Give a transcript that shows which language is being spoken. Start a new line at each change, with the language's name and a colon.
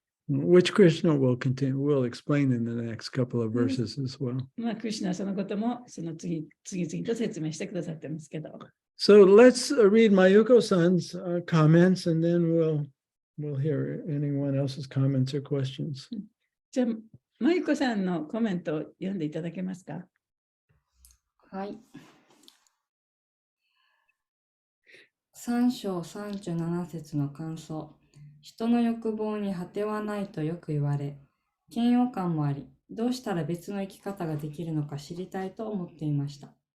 English: Which Krishna will explain in the next couple of verses as well.
Japanese: まあ、クリシュナはそのことも次々と説明してくださってますけど。
English: So let's read Mayuko-san's comments, and then we'll hear anyone else's comments or questions.
Japanese: じゃあ、マユコさんのコメントを読んでいただけますか。はい。 3章37節の感想。人の欲望に果てはないとよく言われ、嫌悪感もあり、どうしたら別の生き方ができるのか知りたいと思っていました。